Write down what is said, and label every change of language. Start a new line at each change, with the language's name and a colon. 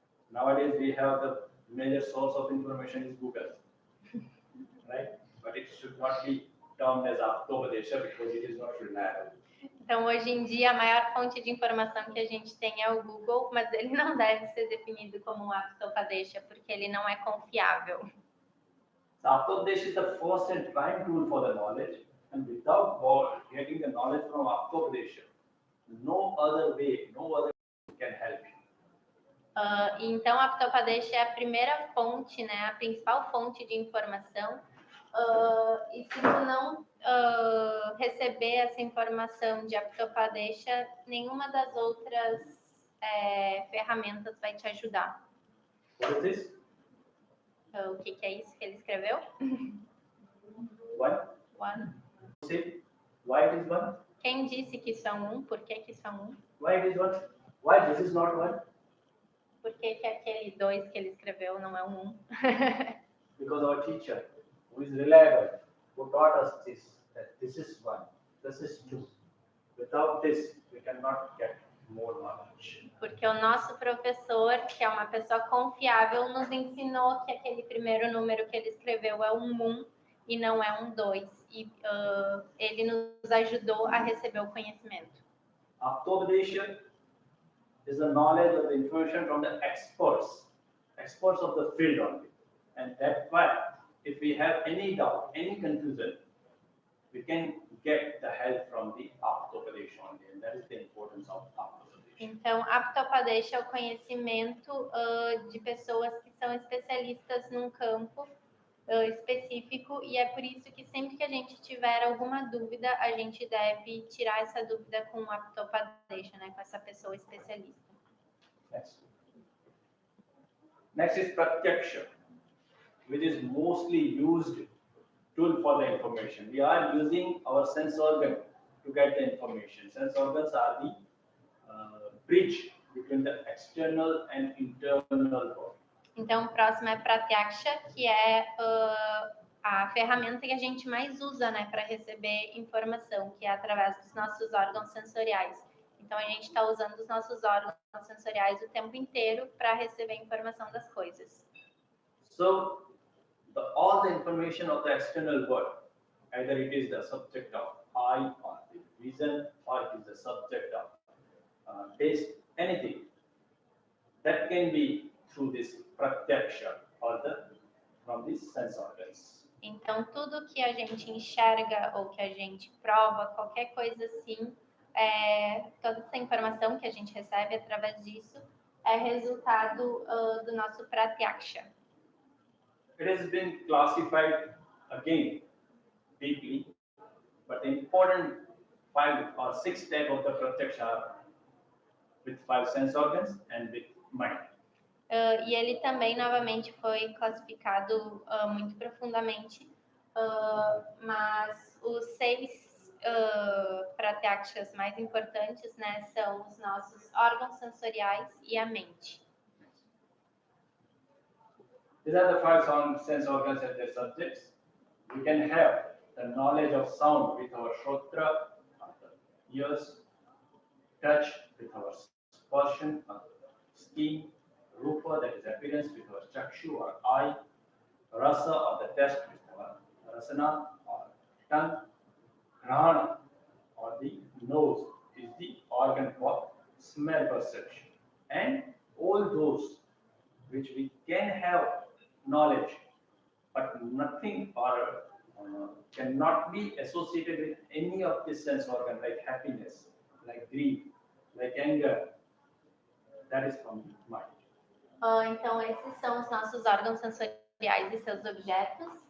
English: Nowadays we have the major source of information is Google, right? But it should not be termed as aptopadesha because it is not reliable.
Portuguese: Então, hoje em dia, a maior fonte de informação que a gente tem é o Google, mas ele não deve ser definido como um aptopadesha, porque ele não é confiável.
English: So aptopadesha is the first and prime tool for the knowledge, and without getting the knowledge from aptopadesha, no other way, no other can help you.
Portuguese: Então, a aptopadesha é a primeira fonte, né, a principal fonte de informação. E se tu não receber essa informação de aptopadesha, nenhuma das outras ferramentas vai te ajudar.
English: What is this?
Portuguese: O que é isso que ele escreveu?
English: One. One. Say why it is one?
Portuguese: Quem disse que isso é um? Por que isso é um?
English: Why it is one? Why this is not one?
Portuguese: Por que aquele dois que ele escreveu não é um?
English: Because our teacher, who is reliable, who taught us this, that this is one, this is two. Without this, we cannot get more knowledge.
Portuguese: Porque o nosso professor, que é uma pessoa confiável, nos ensinou que aquele primeiro número que ele escreveu é um e não é um 2. E ele nos ajudou a receber o conhecimento.
English: Aptopadesha is the knowledge of the information from the experts of the field only. And that's why, if we have any doubt, any confusion, we can get the help from the aptopadesha only. And that is the importance of aptopadesha.
Portuguese: Então, aptopadesha é o conhecimento de pessoas que são especialistas num campo específico, e é por isso que sempre que a gente tiver alguma dúvida, a gente deve tirar essa dúvida com o aptopadesha, né, com essa pessoa especialista.
English: Next. Next is pratyaksha, which is mostly used tool for the information. We are using our sense organ to get the information. Sense organs are the bridge between the external and internal world.
Portuguese: Então, o próximo é pratyaksha, que é a ferramenta que a gente mais usa, né, para receber informação, que é através dos nossos órgãos sensoriais. Então, a gente está usando os nossos órgãos sensoriais o tempo inteiro para receber informação das coisas.
English: So, all the information of the external world, either it is the subject of eye, or the vision, or it is the subject of taste, anything, that can be through this pratyaksha, or from these sense organs.
Portuguese: Então, tudo que a gente enxerga ou que a gente prova, qualquer coisa assim, toda essa informação que a gente recebe através disso é resultado do nosso pratyaksha.
English: It has been classified again deeply, but the important 5 or 6 types of the pratyaksha are with 5 sense organs and with mind.
Portuguese: E ele também, novamente, foi classificado muito profundamente, mas os 6 pratyakshas mais importantes, né, são os nossos órgãos sensoriais e a mente.
English: These are the 5 sense organs and their subjects. We can have the knowledge of sound with our shrotra, ears, touch with our sparshan, skin, rupa, that is appearance, with our chakshu or eye, rasa or the taste with our rasana or tongue, grahana or the nose is the organ for smell perception, and all those which we can have knowledge, but nothing or cannot be associated with any of these sense organs, like happiness, like grief, like anger, that is from the mind.
Portuguese: Então, esses são os nossos órgãos sensoriais e seus objetos.